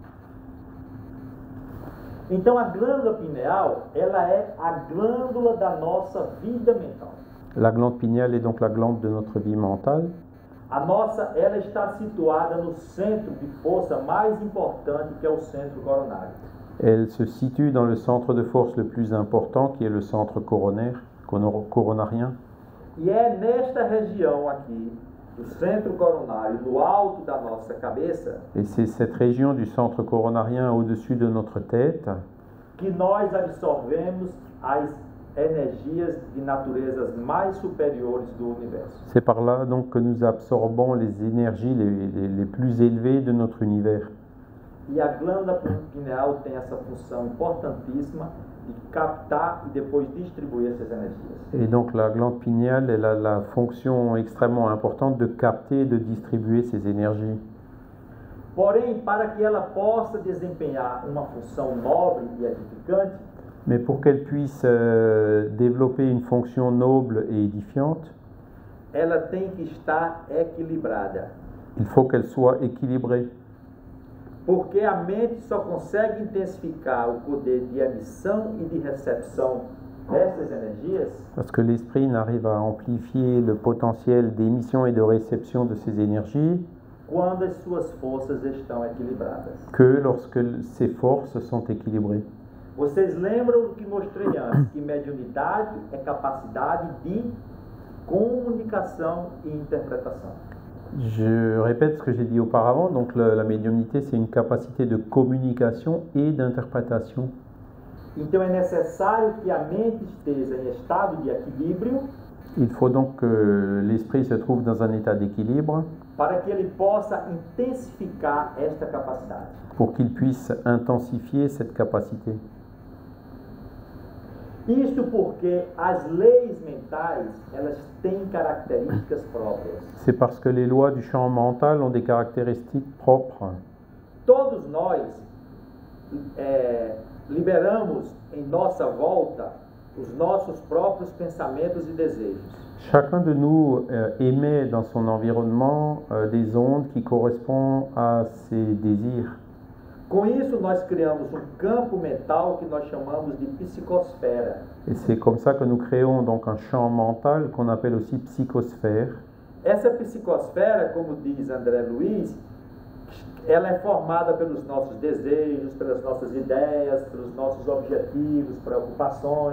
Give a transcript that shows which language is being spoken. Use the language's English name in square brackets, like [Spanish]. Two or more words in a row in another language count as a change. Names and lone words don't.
[Portuguese] Então a glândula pineal, ela é a glândula da nossa vida mental. [French] La glande pinéale est donc la glande de notre vie mentale. [Portuguese] Ela está situada no centro de força mais importante, que é o centro coronário. [French] Elle se situe dans le centre de force le plus important qui est le centre coronarien. [Portuguese] E é nesta região aqui, do centro coronário, no alto da nossa cabeça, [French] Et c'est cette région du centre coronarien au-dessus de notre tête [Portuguese] que nós absorvemos as energias de naturezas mais superiores do universo. [French] C'est par là donc que nous absorbons les énergies les plus élevées de notre univers. [Portuguese] E a glândula pineal tem essa função importantíssima de captar e depois distribuir essas energias. [French] Et donc la glande pinéale, elle a la fonction extrêmement importante de capter et de distribuer ces énergies. [Portuguese] Porém, para que ela possa desempenhar uma função nobre e edificante, [French] Mais pour qu'elle puisse développer une fonction noble et édifiante, [Portuguese] ela tem que estar equilibrada. [French] il faut qu'elle soit équilibrée. [Portuguese] Porque a mente só consegue intensificar o poder de emissão e de recepção dessas energias [French] Parce que l'esprit n'arrive à amplifier le potentiel d'émission et de réception de ces énergies [Portuguese] quando as suas forças estão equilibradas. [French] que lorsque ces forces sont équilibrées. [Portuguese] Vocês lembram do que mostrei antes, que mediunidade é capacidade de comunicação e interpretação. [French] Je répète ce que j'ai dit auparavant, donc la médiumnité c'est une capacité de communication et d'interprétation. [Portuguese] Então é necessário que a mente esteja em estado de equilíbrio [French] Il faut donc que l'esprit se trouve dans un état d'équilibre [Portuguese] para que ele possa intensificar esta capacidade. [French] pour qu'il puisse intensifier cette capacité. [Portuguese] Isto porque as leis mentais, elas têm características próprias. [French] C'est parce que les lois du champ mental ont des caractéristiques propres. [Portuguese] Todos nós liberamos em nossa volta os nossos próprios pensamentos e desejos. [French] Chacun de nous émet dans son environnement des ondes qui correspondent à ses désirs. [Portuguese] Com isso, nós criamos um campo mental que nós chamamos de psicosfera. [French] Et c'est comme ça que nous créons donc un champ mental qu'on appelle aussi psychosphère. [Portuguese] Essa psicosfera, como diz André Luiz, ela é formada pelos nossos desejos, pelas nossas ideias, pelos nossos objetivos, preocupações.